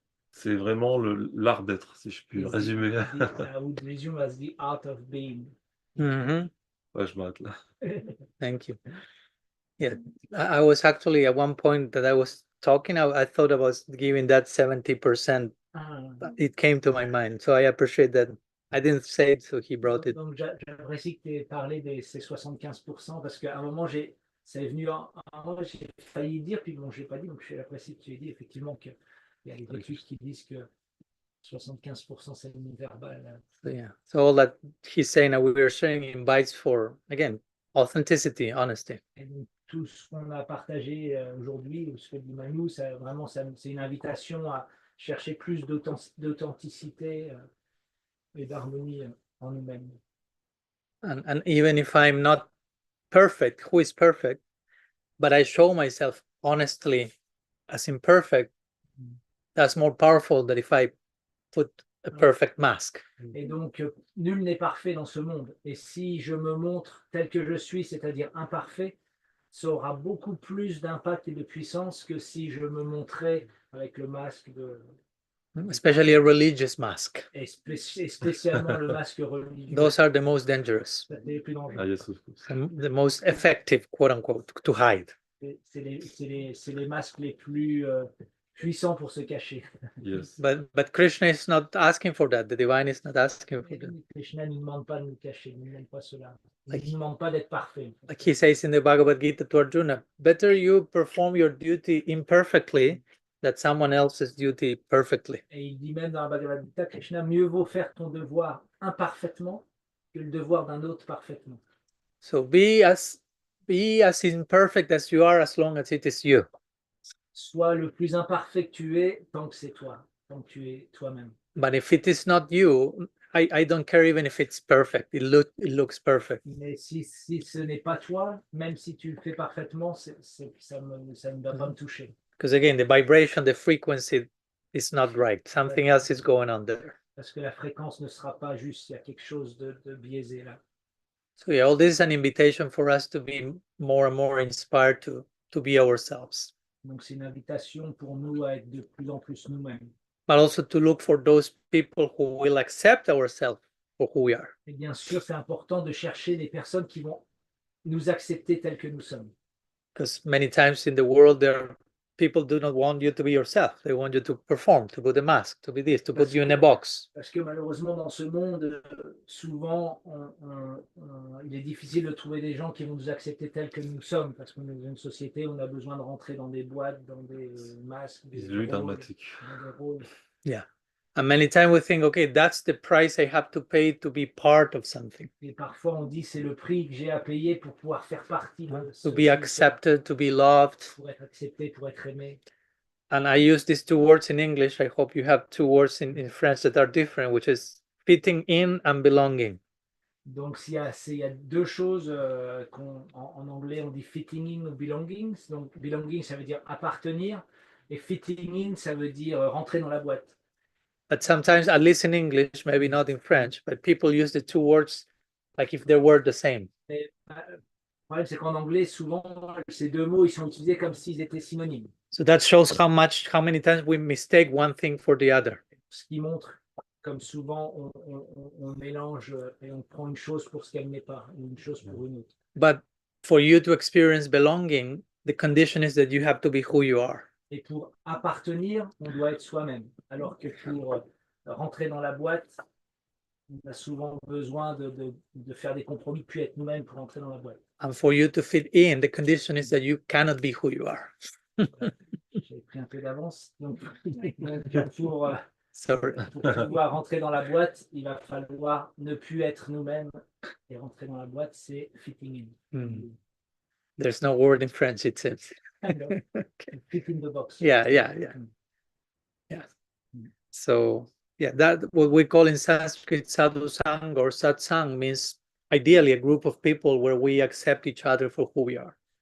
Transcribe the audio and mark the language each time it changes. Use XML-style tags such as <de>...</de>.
<fr>C'est vraiment l'art d'être, si je puis résumer.</fr> <en>I would resume as the art of being.</en> <fr>Ouais, je m'arrête là.</fr> <en>Thank you. Yeah, I was actually at one point that I was talking, I thought I was giving that 70%. It came to my mind, so I appreciate that I didn't say it, so he brought it.</en> <fr>Donc j'apprécie que tu aies parlé de ces 75% parce qu'à un moment, ça est venu à un moment, j'ai failli dire, puis bon, je ne l'ai pas dit, donc j'apprécie que tu aies dit effectivement qu'il y a des études qui disent que 75% c'est le non-verbal.</fr> <en>So, yeah. So all that he's saying that we are sharing invites for, again, authenticity, honesty.</en> <fr>Et donc, tout ce qu'on a partagé aujourd'hui, ce que dit Manu, c'est une invitation à chercher plus d'authenticité et d'harmonie en nous-mêmes.</fr> <en>And even if I'm not perfect, who is perfect, but I show myself honestly as imperfect, that's more powerful than if I put a perfect mask.</en> <fr>Et donc, nul n'est parfait dans ce monde. Et si je me montre tel que je suis, c'est-à-dire imparfait, ça aura beaucoup plus d'impact et de puissance que si je me montrais avec le masque de...</fr> <en>Especially a religious mask.</en> <fr>Et spécialement le masque religieux.</fr> <en>Those are the most dangerous.</en> <fr>C'est les plus dangereux.</fr> <en>Ah, yes, of course. The most effective, quote unquote, to hide.</en> <fr>C'est les masques les plus puissants pour se cacher.</fr> <en>Yes. But Krishna is not asking for that. The divine is not asking for that.</en> <fr>Krishna ne nous demande pas de nous cacher, il ne nous demande pas cela. Il ne nous demande pas d'être parfait.</fr> <en>Like he says in the Bhagavad Gita to Arjuna, better you perform your duty imperfectly than someone else's duty perfectly.</en> <fr>Et il dit même dans la Bhagavad Gita, Krishna, mieux vaut faire ton devoir imparfaitement que le devoir d'un autre parfaitement.</fr> <en>So be as imperfect as you are as long as it is you.</en> <fr>Sois le plus imparfait que tu es tant que c'est toi, tant que tu es toi-même.</fr> <en>But if it is not you, I don't care even if it's perfect. It looks perfect.</en> <fr>Mais si ce n'est pas toi, même si tu le fais parfaitement, ça ne va pas me toucher.</fr> <en>Because again, the vibration, the frequency is not right. Something else is going on there.</en> <fr>Parce que la fréquence ne sera pas juste, il y a quelque chose de biaisé là.</fr> <en>So yeah, all this is an invitation for us to be more and more inspired to be ourselves.</en> <fr>Donc c'est une invitation pour nous à être de plus en plus nous-mêmes.</fr> <en>But also to look for those people who will accept ourselves for who we are.</en> <fr>Et bien sûr, c'est important de chercher des personnes qui vont nous accepter tels que nous sommes.</fr> <en>Because many times in the world, people do not want you to be yourself. They want you to perform, to put a mask, to be this, to put you in a box.</en> <fr>Parce que malheureusement, dans ce monde, souvent, il est difficile de trouver des gens qui vont nous accepter tels que nous sommes. Parce qu'on est dans une société où on a besoin de rentrer dans des boîtes, dans des masques, des rôles.</fr> <en>Yeah. And many times we think, okay, that's the price I have to pay to be part of something.</en> <fr>Et parfois, on dit c'est le prix que j'ai à payer pour pouvoir faire partie de ce</fr> <en>to be accepted, to be loved.</en> <fr>Pour être accepté, pour être aimé.</fr> <en>And I use these two words in English. I hope you have two words in French that are different, which is fitting in and belonging.</en> <fr>Donc, il y a deux choses en anglais, on dit</fr> <en>fitting in</en> <fr>ou</fr> <en>belonging.</en> <fr>Donc,</fr> <en>belonging,</en> <fr>ça veut dire appartenir. Et</fr> <en>fitting in,</en> <fr>ça veut dire rentrer dans la boîte.</fr> <en>But sometimes, at least in English, maybe not in French, but people use the two words like if they were the same.</en> <fr>Mais, le problème, c'est qu'en anglais, souvent, ces deux mots, ils sont utilisés comme s'ils étaient synonymes.</fr> <en>So that shows how many times we mistake one thing for the other.</en> <fr>Ce qui montre comme souvent on mélange et on prend une chose pour ce qu'elle n'est pas, une chose pour une autre.</fr> <en>But for you to experience belonging, the condition is that you have to be who you are.</en> <fr>Et pour appartenir, on doit être soi-même. Alors que pour rentrer dans la boîte, on a souvent besoin de faire des compromis, puis être nous-mêmes pour rentrer dans la boîte.</fr> <en>And for you to fit in, the condition is that you cannot be who you are.</en> <fr>J'ai pris un peu d'avance. Donc pour</fr> <en>Sorry.</en> <fr>Pour pouvoir rentrer dans la boîte, il va falloir ne plus être nous-mêmes. Et rentrer dans la boîte, c'est</fr> <en>fitting in. There's no word in French, it says. Okay. Fit in the box. Yeah. So, yeah, that what we call in Sanskrit sadhu sang or satsang means ideally a group of people where we accept each other for who we are.</en>